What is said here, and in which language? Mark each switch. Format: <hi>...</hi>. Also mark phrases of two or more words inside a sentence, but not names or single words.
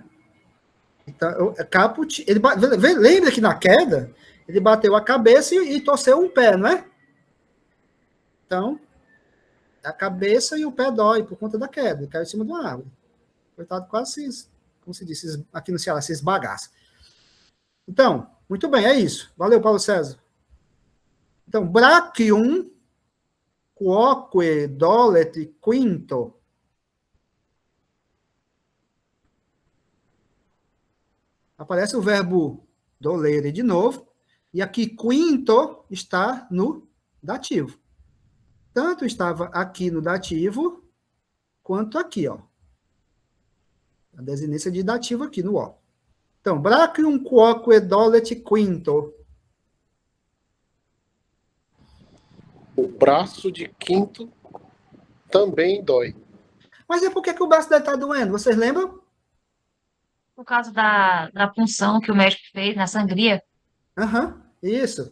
<pt>Então, caput, lembra que na queda, ele bateu a cabeça e torceu um pé, não é? Então, a cabeça e o pé dói por conta da queda, ele caiu em cima de uma árvore. Coitado, quase, como se diz, aqui no Ceará, se esbagaça. Então, muito bem, é isso. Valeu, Paulo César. Então,</pt> <la>brachium quoque dolet quinto.</la> <pt>Aparece o verbo dolere de novo, e aqui quinto está no dativo. Tanto estava aqui no dativo, quanto aqui, ó. A desinência de dativo aqui no ó. Então,</pt> <la>brachium quoque dolet quinto.</la> <pt>O braço de quinto também dói. Mas e por que o braço dele está doendo? Vocês lembram? Por causa da punção que o médico fez na sangria. Isso.</pt>